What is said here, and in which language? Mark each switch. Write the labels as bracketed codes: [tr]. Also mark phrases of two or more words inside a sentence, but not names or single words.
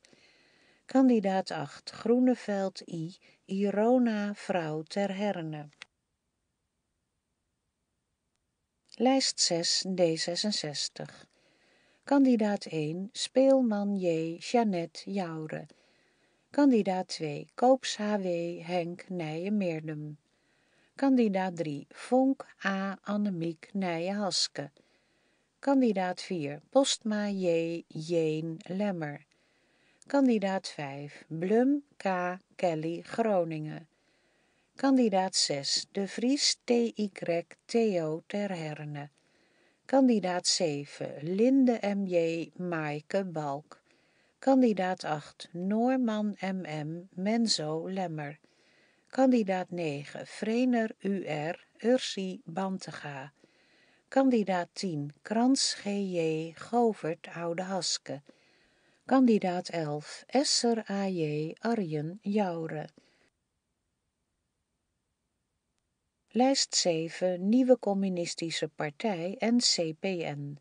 [nl] Kandidaat 8 Groeneveld I, Irona vrouw Ter Herne. Lijst 6 D66. Kandidaat 1 Speelman J, Jeannette Joure. Kandidaat 2 Koops HW Henk Nijen-Meerdum. Kandidaat 3 Vonk A, Annemiek Nijen-Haske. Kandidaat 4 Postma J, Jeen Lemmer. Kandidaat 5 Blum K, Kelly Groningen. Kandidaat 6 De Vries TY Theo Ter Herne. Kandidaat 7 Linde MJ Maaike Balk. Kandidaat 8 Noorman MM Menzo Lemmer. Kandidaat 9 Vrener UR Ursi Bantega. Kandidaat 10 Krans GJ Govert Oude Haske. Kandidaat 11 Esser AJ Arjen Joure. Lijst 7 Nieuwe Communistische Partij NCPN.